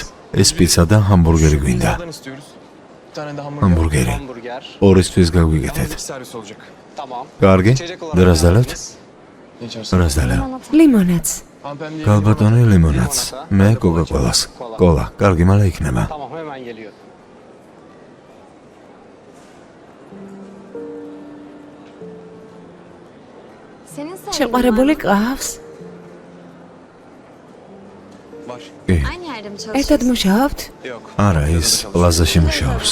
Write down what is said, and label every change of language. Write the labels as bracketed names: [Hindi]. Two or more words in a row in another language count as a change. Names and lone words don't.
[Georgian] ეს პიცა და ჰამბურგერი გვინდა. Hamburgeri. ორისთვის გაგვიგეთეთ. კარგი? და რას დალევთ? რას დალევ? ლიმონადს. გალბატონი ლიმონადს. მე კოკა-კოლას. კოლა. კარგი, მალე იქნება. [Turkish] Tamam hemen geliyor. [Georgian] შეყვარებული ყავს? კი. ერთად მუშაობთ? არა, ის პლაზაში მუშაობს.